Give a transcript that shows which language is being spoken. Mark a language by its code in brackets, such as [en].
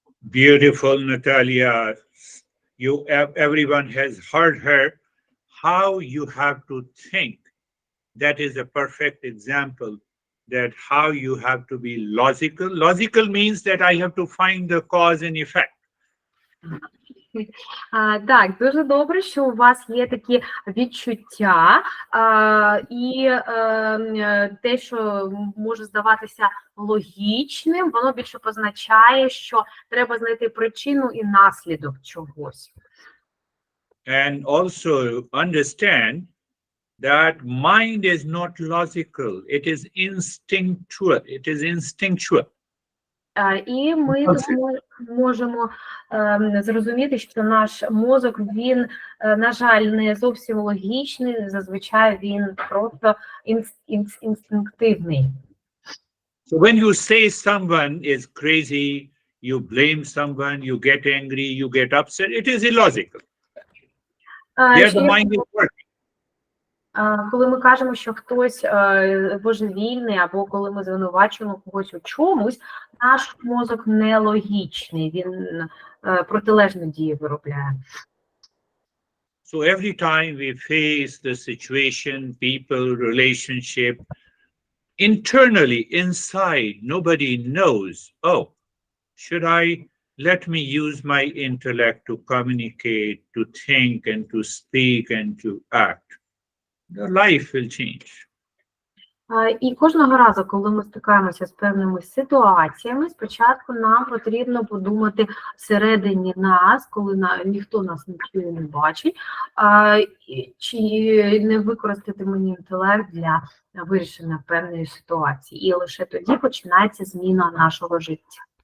[en] Beautiful, Natalia. Everyone has heard her. How you have to think. That is a perfect example that how you have to be logical. Logical means that I have to find the cause and effect. [uk] Так, дуже добре, що у вас є такі відчуття, і те, що може здаватися логічним, воно більше позначає, що треба знайти причину і наслідок чогось. [en] And also understand that mind is not logical, it is instinctual. It is instinctual. [uk] І ми можемо зрозуміти, що наш мозок, він, на жаль, не зовсім логічний, зазвичай він просто інстинктивний. [en] So when you say someone is crazy, you blame someone, you get angry, you get upset, it is illogical. There the mind is working. [uk] Коли ми кажемо, що хтось божевільний, або коли ми звинувачуємо когось у чомусь, наш мозок нелогічний, він протилежну дію виробляє. [en] So every time we face the situation, people, relationship, internally, inside, nobody knows, oh, should I let me use my intellect to communicate, to think, and to speak, and to act? The life will change. [uk] І кожного разу, коли ми стикаємося з певними ситуаціями, спочатку нам потрібно подумати всередині нас, коли ніхто нас не чує, не бачить, чи не використати мені інтелект для вирішення певної ситуації. І лише тоді починається зміна нашого життя.